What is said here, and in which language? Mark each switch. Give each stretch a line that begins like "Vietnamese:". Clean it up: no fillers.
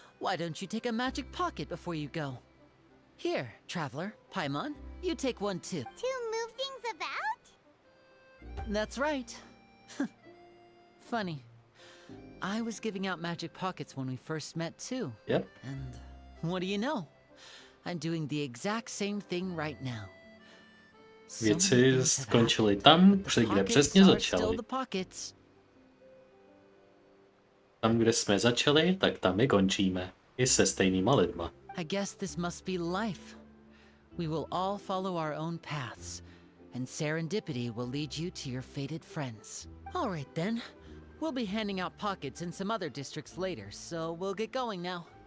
English: Why don't you take a magic pocket before you go? Here, traveler, Paimon, you take one too. To move things about? That's right. Funny. I was giving out magic pockets when we first met too. Yep. And what do you know? I'm doing the exact same thing right now.
Czech: Věci skončily tam, kde přesně začaly. Tam, kde jsme začali, tak tam i končíme. I se stejnýma lidma.
English: I guess this must be life. We will all follow our own paths, and serendipity will lead you to your fated friends. All right then. We'll be handing out pockets in some other districts later, so we'll get going now.